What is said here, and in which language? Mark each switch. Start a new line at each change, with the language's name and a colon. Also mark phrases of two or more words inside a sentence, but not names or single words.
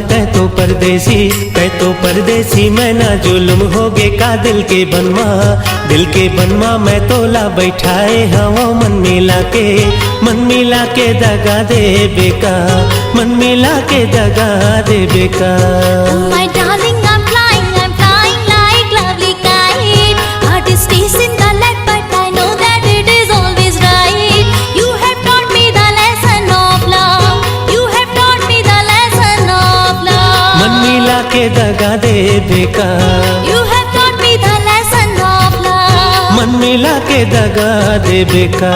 Chhattisgarhi: तै तो परदेसी, तै तो परदेसी, मैं ना जुल्म होगे का दिल के बनवा, दिल के बनवा मैं तोला बैठाए हवा, मन मिला के दगा दे बेका, मन मिला के दगा दे बेका।
English: My darling, I'm flying like lovely kite. Heart is chasing the light, but I know that it is always right. You have taught me the lesson of love. You have taught me the lesson of love.
Chhattisgarhi: मन मिला के दगा दे बेका,
English: You have taught me the lesson of love.
Chhattisgarhi: मन मिला के दगा दे बेका।